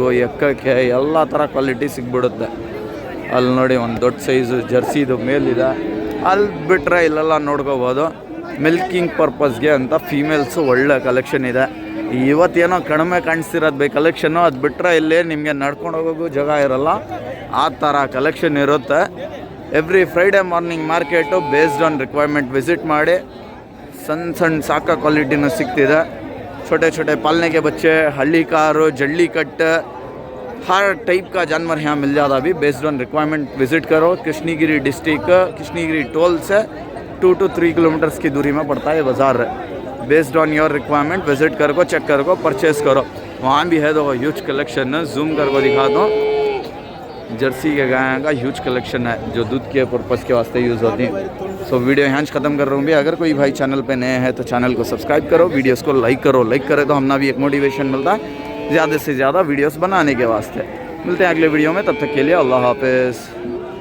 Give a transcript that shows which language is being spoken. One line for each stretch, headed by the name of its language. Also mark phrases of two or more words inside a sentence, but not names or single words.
Kannada: ಎಕ್ಕಕ್ಕೆ ಎಲ್ಲ ಥರ ಕ್ವಾಲಿಟಿ ಸಿಗ್ಬಿಡುತ್ತೆ ಅಲ್ಲಿ ನೋಡಿ ಒಂದು ದೊಡ್ಡ ಸೈಜು ಜರ್ಸಿದು ಮೇಲಿದೆ ಅಲ್ಲಿ ಬಿಟ್ಟರೆ ಇಲ್ಲೆಲ್ಲ ನೋಡ್ಕೋಬೋದು
English: milking purposeಗೆ
Kannada: ಅಂತ ಫೀಮೇಲ್ಸು ಒಳ್ಳೆ ಕಲೆಕ್ಷನ್ ಇದೆ ಇವತ್ತೇನೋ ಕಡಿಮೆ ಕಾಣಿಸ್ತಿರೋದು ಬೈ ಕಲೆಕ್ಷನ್ನು ಅದು ಬಿಟ್ಟರೆ ಇಲ್ಲಿ ನಿಮಗೆ ನಡ್ಕೊಂಡು ಹೋಗೋಕ್ಕೂ ಜಾಗ ಇರೋಲ್ಲ ಆ ಥರ ಕಲೆಕ್ಷನ್ ಇರುತ್ತೆ
English: every Friday morning market based on requirement visit
Kannada: ಮಾಡಿ ಸಣ್ಣ ಸಾಕಾ ಕ್ವಾಲಿಟಿನೂ ಸಿಗ್ತಿದೆ
Hindi: छोटे छोटे पालने के बच्चे हल्ली कार जल्ली कट हर टाइप का जानवर यहाँ मिल जाता अभी
English: based on requirement visit
Hindi: करो कृष्णगिरी डिस्ट्रिक्ट कृष्णगिरी टोल से 2 to 3 किलोमीटर्स की दूरी में पड़ता है बाज़ार
English: based on your requirement visit
Hindi: करो चेक करो परचेस करो वहाँ भी है देखो
English: huge collection
Hindi: जूम करके दिखा दो जर्सी के गाय का
English: huge collection
Hindi: है जो दूध के पर्पज़ के वास्ते यूज़ होती हैं सो वीडियो यहाँ ख़त्म कर रहा हूँ भी अगर कोई भाई चैनल पे नए हैं तो चैनल को सब्सक्राइब करो वीडियोस को लाइक करो लाइक करे तो हमना भी एक मोटिवेशन मिलता है ज़्यादा से ज़्यादा वीडियोस बनाने के वास्ते मिलते हैं अगले वीडियो में तब तक के लिए
Arabic: الله حافظ.